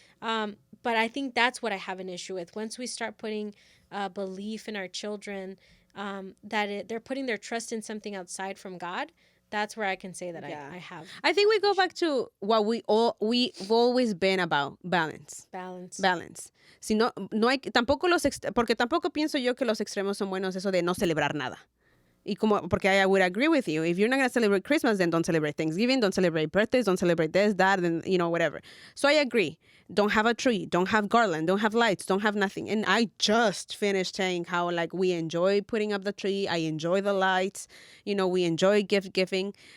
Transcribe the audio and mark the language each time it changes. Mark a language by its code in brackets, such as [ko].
[en] But I think that's what I have an issue with. Once we start putting belief in our children, that they're putting their trust in something outside from God, that's where I can say that I have. I think we go back to what we've always been about, balance. [es] Si no hay, tampoco porque tampoco pienso yo que los extremos son buenos, eso de no celebrar nada. Y porque [en] I would agree with you. If you're not going to celebrate Christmas, then don't celebrate Thanksgiving, don't celebrate birthdays, don't celebrate this, that, and, whatever. So I agree. Don't have a tree, don't have garland, don't have lights, don't have nothing. And I just finished saying how, like, we enjoy putting up the tree. I enjoy the lights. We enjoy gift giving.